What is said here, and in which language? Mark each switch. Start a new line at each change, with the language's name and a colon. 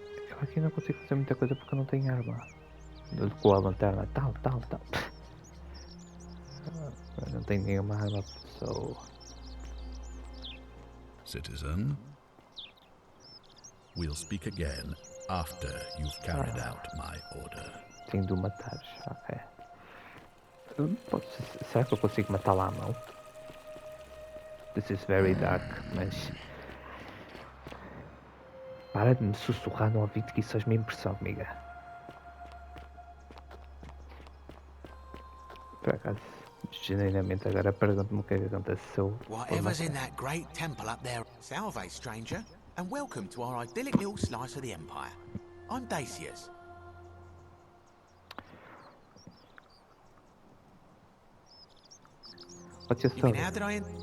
Portuguese: Eu aqui não consigo fazer muita coisa porque eu não tenho arma. Com a lanterna, tal. Eu não tenho nenhuma arma, so...
English: Citizen, we'll speak again after you've carried out my order.
Portuguese: Tenho de o matar, ok. Será que eu consigo matá-la à mão?
English: This is very dark,
Portuguese: mas... Para de me sussurrar no ouvido que isso faz-me impressão, amiga. Por acaso, genuinamente agora pergunto-me o que é que aconteceu.
English: Whatever's in that great temple up there. Salve, stranger, and welcome to our idyllic little slice of the Empire. I'm Dacius. What's your You mean, story? how did I...